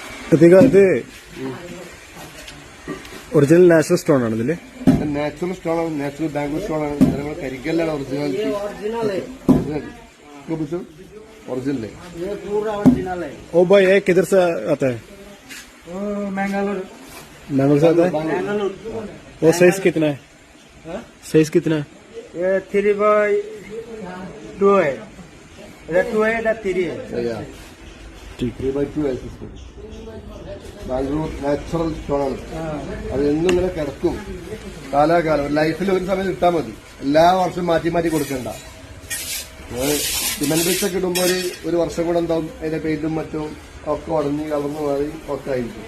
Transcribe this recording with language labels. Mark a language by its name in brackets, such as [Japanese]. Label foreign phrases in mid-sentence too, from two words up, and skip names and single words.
[Malayalam] ഇത് [English] original natural stone [Malayalam] ആണ് ഇതില്. [English] natural stone [Malayalam] ആണ്, [English] natural Bangalore stone [Malayalam] ആണ്. നമ്മൾ കരിക്കല്ലാണ് ഒറിജിനാലിറ്റി. [Hindi] ओरिजिनल है ये पूरा ओरिजिनल है. ओ भाई ये किधर से आता है? मैंगलोर. मैंगलोर से आता है. मैंगलोर. वो साइज कितना है? साइज कितना है? ये 3/2 है. ये 2 है, ये 3 है. ठीक. 3/2 है. [Malayalam] ബാംഗ്ലൂർ നാച്ചുറൽ സ്റ്റോണാണ്. അത് എന്നും ഇങ്ങനെ കിടക്കും കാലാകാലം. ലൈഫിൽ ഒരു സമയം ഇട്ടാൽ മതി, എല്ലാ വർഷവും മാറ്റി മാറ്റി കൊടുക്കണ്ട. [English] cement bricks [Malayalam] ഒക്കെ ഇടുമ്പോൾ ഒരു വർഷം കൂടെ എന്താവും അതിന്റെ പെയിന്റും മറ്റും ഒക്കെ ഉടഞ്ഞ് കളർന്ന് മാറി ഒക്കെ ആയിരിക്കും.